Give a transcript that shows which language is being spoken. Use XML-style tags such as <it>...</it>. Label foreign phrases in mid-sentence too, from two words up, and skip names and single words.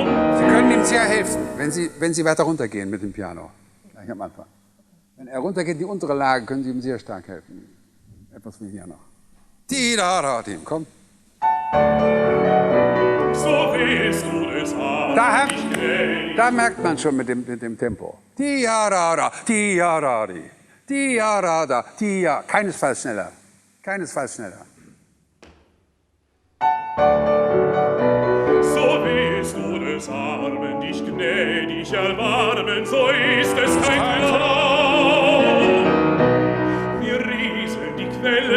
<de>Sie können ihm sehr helfen, wenn Sie weiter runtergehen mit dem Piano. Gleich am Anfang. Wenn er runtergeht in die untere Lage, können Sie ihm sehr stark helfen. Etwas wie hier noch. Di-da-da-dim, komm. So willst du des Armen dich gnädig. Da merkt man schon mit dem Tempo. Di-da-da-da, di-da-da-di. Di-da-da-da, di-da. Keinesfalls schneller. Keinesfalls schneller. So willst du des Armen dich gnädig erbarmen, so ist es kein Traum. Wir rieseln die Quellen,</de>